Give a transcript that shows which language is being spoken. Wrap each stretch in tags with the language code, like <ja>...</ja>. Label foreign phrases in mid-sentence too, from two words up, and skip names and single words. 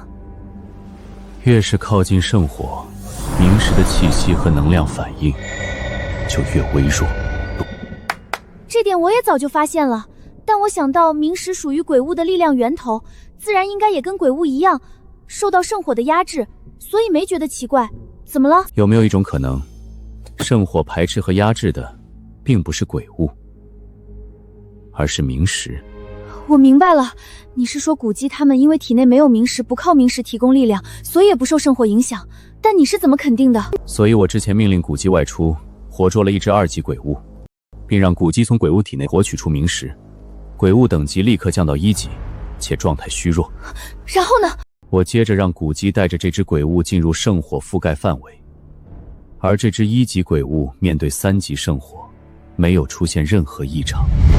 <zh>越是靠近聖火，明石的氣息和能量反應就越微弱。這點我也早就發現了，但我想到明石屬於鬼物的力量源頭，自然應該也跟鬼物一樣，受到聖火的壓制，所以沒覺得奇怪。怎麼了？有沒有一種可能，聖火排斥和壓制的並不是鬼物，而是明石？我明白了，你是說古基他們因為體內沒有明石，不靠明石提供力量，所以也不受聖火影響。但你是怎麼肯定的？所以我之前命令古基外出，活捉了一隻2 級鬼物，並讓古基從鬼物體內獲取出明石，鬼物等級立刻降到1級，且狀態虛弱。然後呢？我接着讓古基帶着這隻鬼物進入聖火覆蓋範圍，而這隻1級鬼物面對3級聖火，沒有出現任何異常。</zh>